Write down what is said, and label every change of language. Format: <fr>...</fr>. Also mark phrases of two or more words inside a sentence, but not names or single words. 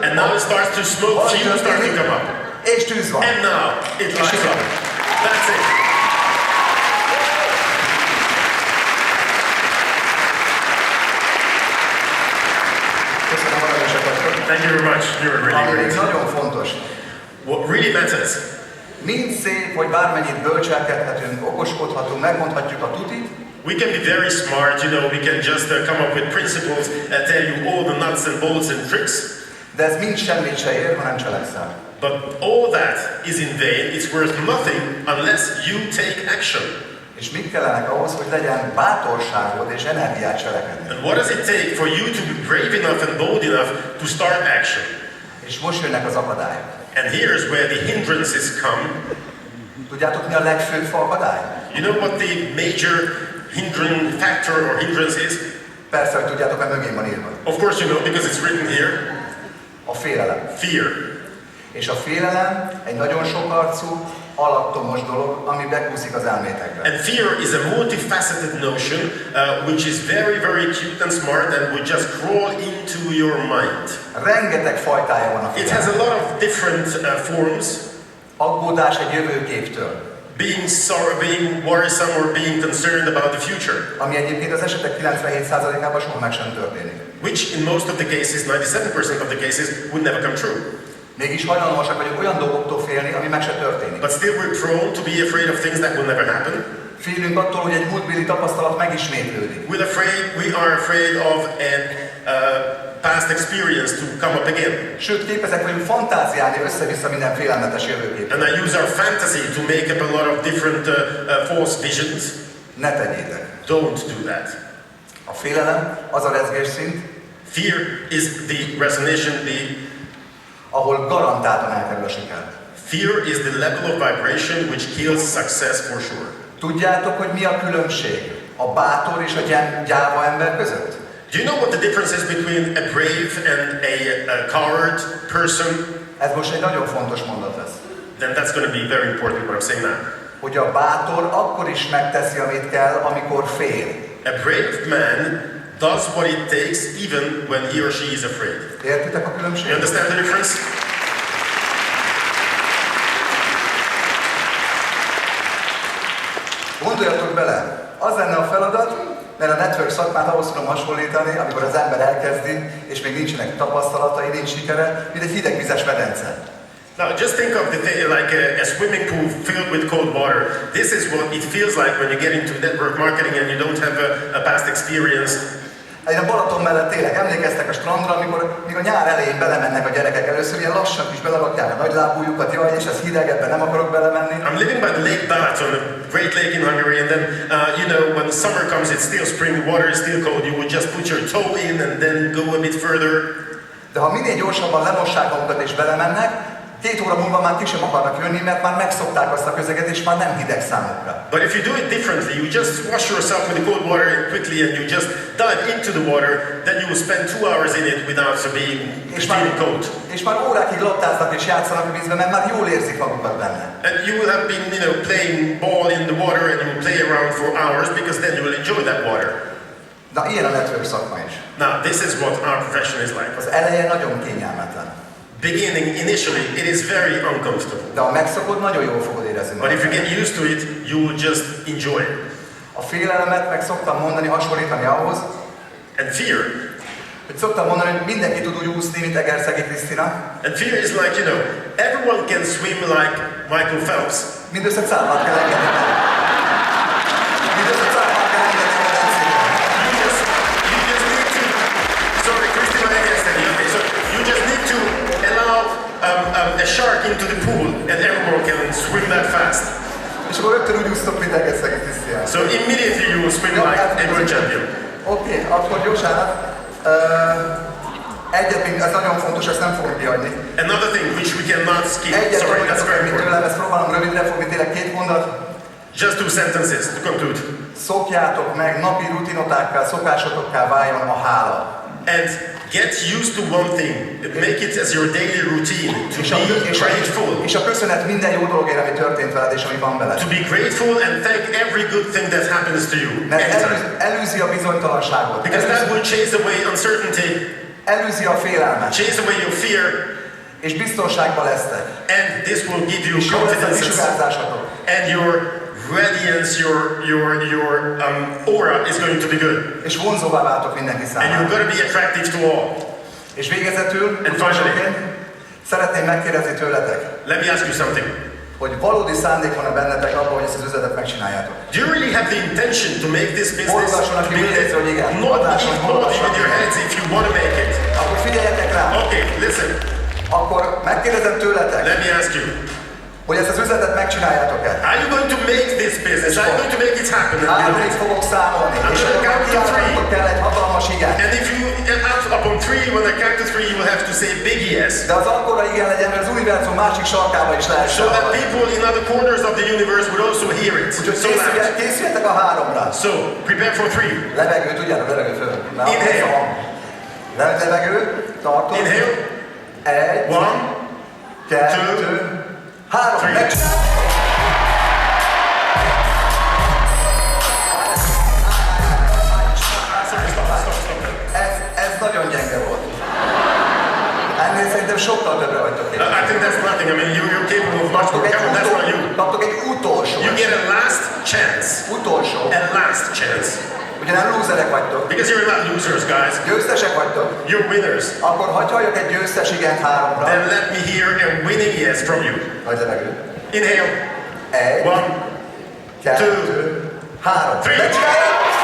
<en>And now it starts to smoke, fumes start to come up.</en> <hu>És tűz van.</hu> <en>And now it lights up. That's it.</en> <hu>Köszönöm, aranyosak vagytok.</hu> <en>Thank you very much. You're really</en> <hu>Ami</hu> <en>great.</en> <hu>nagyon fontos.</hu> <en>What really matters,</en> <hu>Mind szép, hogy bármennyit bölcselkedhetünk, okoskodhatunk, megmondhatjuk a tutit,</hu> <en>we can be very smart, you know, we can just come up with principles and tell you all the nuts and bolts and tricks,</en> <hu>de ez mind semmit se ér, ha nem cselekszel.</hu> <en>but all that is in vain, it's worth nothing unless you take action.</en> <hu>És mit kellenek ahhoz, hogy legyen bátorságod és energiát cselekedni.</hu> <en>And what does it take for you to be brave enough and bold enough to start action?</en> <hu>És most jönnek az akadályok.</hu> <en>And here's where the hindrances come.</en> <hu>Tudjátok, mi a legfőbb akadály?</hu> <en>You know what the major hindering factor or hindrance is?</en> <hu>Persze, hogy tudjátok, mert mögén van írva.</hu> <en>Of course you know, because it's written here.</en> <hu>A félelem.</hu> <en>Fear.</en> <hu>És a félelem egy nagyon sokarcú, alattomos dolog, ami bekúszik az elmétekbe.</hu> <en>And fear is a multifaceted notion which is very, very cute and smart and would just crawl into your mind.</en> <hu>Rengeteg fajtája van a</hu> <en>It has a</en> <hu>félelem.</hu> <en>lot of different forms.</en> <hu>Aggódás egy jövőképtől,</hu> <en>Being worrisome or being concerned about the future,</en> <hu>ami egyébként az esetek 97%-ában soha meg sem történik.</hu> <en>which in most of the cases, 97% of the cases, would never come true.</en> <hu>Mégis hajlandósak vagyunk olyan dolgoktól félni, ami meg se történik.</hu> <en>But still we're prone to be afraid of things that will never happen.</en> <hu>Félünk attól, hogy egy múltbéli tapasztalat megismétlődik.</hu> <en>We are afraid of a past experience to come up again.</en> <hu>Sőt, képesek vagyunk fantáziálni össze-vissza minden félelmetes jövőképet.</hu> <en>And I use our fantasy to make up a lot of different false visions.</en> <hu>Ne tegyétek.</hu> <en>Don't do that.</en> <hu>A félelem az a rezgésszint,</hu> <en>Fear is the resonation,</en> <hu>ahol garantáltan elkerül a siker.</hu> <en>fear is the level of vibration which kills success for sure.</en> <hu>Tudjátok, hogy mi a különbség a bátor és a gyáva ember között?</hu> <en>Do you know what the difference is between a brave and a coward person?</en> <hu>Ez most egy nagyon fontos mondat lesz.</hu> <en>Then that's going to be very important what I'm saying now.</en> <hu>Hogy a bátor akkor is megteszi, amit kell, amikor fél.</hu> <en>A brave man does what it takes even when he or she is afraid.</en> <hu>Értitek a</hu> <en>You</en> <hu>különbséget?</hu> <en>understand the difference?</en> <hu>Gondoljatok bele, az lenne a feladat, mert a network szakmát ahhoz tudom hasonlítani, amikor az ember elkezdi, és még nincsenek tapasztalatai, nincs sikere, mint egy hidegvizes medence.</hu> <en>Now just think of the thing like a swimming pool filled with cold water. This is what it feels like when you get into network marketing and you don't have a past experience.</en> <hu>Én a Balaton mellett tényleg emlékeztek a strandra, amikor még a nyár elején belemennek a gyerekek először, ilyen lassan is belerakják a nagylábújukat, jaj, és ez hideg, ebben nem akarok belemenni.</hu> <en>I'm living by the Lake Balaton, a great lake in Hungary, and then, you know, when summer comes, it's still spring, the water is still cold, you would just put your toe in and then go a bit further.</en> <hu>De ha minél gyorsabban lemossák magukat és belemennek, 2 óra múlva már ki sem akarnak jönni, mert már megszokták azt a közeget, és már nem hideg számukra.</hu> <en>But if you do it differently, you just wash yourself with the cold water quickly and you just dive into the water, then you will spend 2 hours in it without feeling cold.</en> <hu>És már órákig lottáznak és játszanak a vízben, mert már jól érzik magukat benne.</hu> <en>And you will have been, you know, playing ball in the water and you will play around for hours because then you will enjoy that water.</en> <hu>De Na, ilyen a network szakma is.</hu> <en>Now, this is what our profession is like.</en> <hu>Az eleje nagyon kényelmetlen.</hu> <en>Initially, it is very uncomfortable.</en> <hu>De ha megszokod, nagyon jól fogod érezni.</hu> <en>But if you get used to it, you will just enjoy it.</en> <hu>A félelemet meg szoktam mondani, hasonlítani ahhoz,</hu> <en>And fear.</en> <hu>hogy szoktam mondani, hogy mindenki tud úgy úszni, mint Egerszegi Krisztina.</hu> <en>And fear is like, everyone can swim like Michael Phelps.</en> <hu>Mindössze cápát kell engedni. Mindössze cápát kell engedni a medencében.</hu> <en>You just need to, sorry, Christina Egerszegi, okay, so you just need to allow a shark into the pool and everyone can swim that fast.</en> <hu>És akkor rögtön úgy úsztok, mint Egerszegi Krisztián.</hu> <en>So immediately you will swim like a world champion.</en> <hu>Oké, akkor gyorsan. Ez nagyon fontos, ezt nem fogom kihagyni.</hu> <en>Another thing which we cannot skip. Sorry, that's very</en> <hu>Mint</hu> <en>important.</en> <hu>tőlem, ezt próbálom rövidre fogni, tényleg 2 mondat.</hu> <en>Just 2 sentences to conclude.</en> <hu>Szokjátok meg, napi rutinotokká, szokásotokká váljon a hála.</hu> <en>And get used to one thing. Make it as your daily routine to be grateful.</en> <hu>És a köszönet minden jó dologért, ami történt veled és ami van veled.</hu> <en>To be grateful and thank every good thing that happens to you.</en> <hu>Mert előzi a bizonytalanságot.</hu> <en>Because that will chase away uncertainty.</en> <hu>Előzi a félelmet.</hu> <en>Chase away your fear.</en> <hu>És biztonságban lesztek.</hu> <en>And this will give you</en> <hu>És jó lesz a</hu> <en>confidence.</en> <hu>kisugárzásatok.</hu> <en>And your radiance, your aura is going to be good.</en> <hu>És vonzóvá váltok mindenki</hu> <en>And</en> <hu>számára.</hu> <en>you're going to be attractive to all.</en> <hu>És végezetül,</hu> <en>And finally,</en> <hu>szeretném megkérdezni tőletek,</hu> <en>let me ask you something.</en> <hu>hogy valódi szándék van-e bennetek abban, hogy ezt az üzletet megcsináljátok.</hu> <en>Do you really have the intention to make this business to be Not with your heads if you want to make it?</en> <hu>Akkor figyeljetek rá!</hu> <en>Okay, listen.</en> <hu>Akkor megkérdezem tőletek,</hu> <en>Let me ask you.</en> <hu>hogy ezt az üzletet megcsináljátok-e?</hu> <en>Are you going to make this business? Are you going to make it happen?</en> <hu>Háromig fogok számolni, és akkor megkívánok kell egy hatalmas igen.</hu> <en>And if you, upon 3, when I count to 3, you will have to say big yes.</en> <hu>De az akkora igen legyen, hogy az univerzum másik sarkába is lehessen</hu> <en>So that</en> <hu>hallani.</hu> <en>people in other corners of the universe would also hear it.</en> <hu>Úgyhogy</hu> <en>So loud.</en> <hu>készüljetek a 3-ra.</hu> <en>So, prepare for 3.</en> <hu>Levegő, tudjátok, levegő föl.</hu> <en>Inhale.</en> <hu>Levegő, tartod.</hu> <en>Inhale. 1, 2, 3. 3.</en> <hu>Megcsináljuk! Ez nagyon gyenge volt. Ennél szerintem sokkal többre vagytok én.</hu> <en>I think that's nothing. I mean, you're capable of much more. Come on, that's not you.</en> <hu>Kaptok egy utolsó.</hu> <en>You get a last chance.</en> <hu>Utolsó.</hu> <en>A last chance.</en> <hu>Ugye nem lúzerek vagytok.</hu> <en>Because you're not losers, guys.</en> <hu>Győztesek vagytok.</hu> <en>You're winners.</en> <hu>Akkor hagyj halljak egy győztes igent 3-ra.</hu> <en>Then let me hear a winning yes from you.</en> <hu>Nagy levegő.</hu> <en>Inhale. 1, 1, 2, 3. 3.</en> <hu>Megcsináljátok!</hu>